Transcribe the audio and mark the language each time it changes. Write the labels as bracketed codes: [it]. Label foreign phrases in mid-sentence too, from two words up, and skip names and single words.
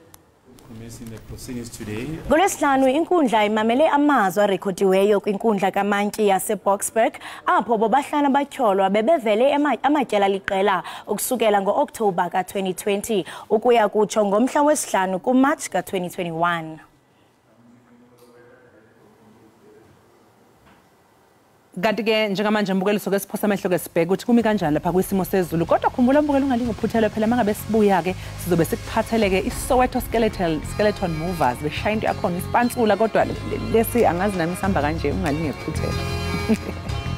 [xh] NgoLwesihlanu inkundla imamele amazwi arekhodiweyo kwinkundla kamantyi yaseBoksburg apho bobahlanu abatyholwa bebevele amatyala liqela ukusukela ngo-Okthobha ka-2020 ukuya kutsho ngomhla wesihlanu kuMatshi ka-2021. [zu] Kanti ke njengamanje mbukeliso ke siphosa amehlo ke sibheke ukuthi kumi kanjani lapha kwisimo sezulu kodwa khumbula mbukelo ungalingophuthelwe phela mangabe sibuya ke sizobe sikuphathele ke iSoweto skeleton movers beshaya into yakhona isipantsula kodwa lesi angazi nami sihamba kanje ungalingephuthelwe.